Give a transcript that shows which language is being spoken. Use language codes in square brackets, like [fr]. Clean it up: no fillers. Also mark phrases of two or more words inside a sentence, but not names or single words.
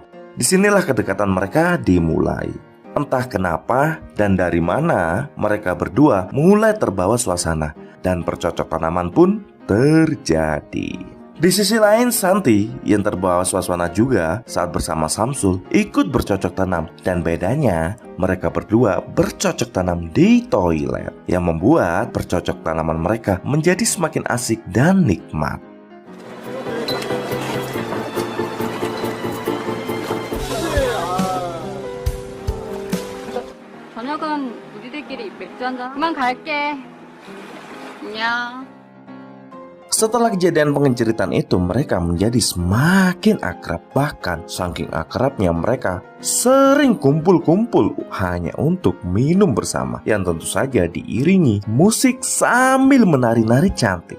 [id] Disinilah kedekatan mereka dimulai. Entah kenapa dan dari mana mereka berdua mulai terbawa suasana dan percocok tanaman pun terjadi. Di sisi lain Santi yang terbawa suasana juga saat bersama Samsul ikut bercocok tanam. Dan bedanya mereka berdua bercocok tanam di toilet, yang membuat percocok tanaman mereka menjadi semakin asik dan nikmat. [ko] 저녁은 우리들끼리 맥주 한잔 그만 갈게. 안녕. [id] Setelah kejadian pengenceritaan itu, mereka menjadi semakin akrab. Bahkan saking akrabnya mereka sering kumpul-kumpul hanya untuk minum bersama, yang tentu saja diiringi musik sambil menari-nari cantik.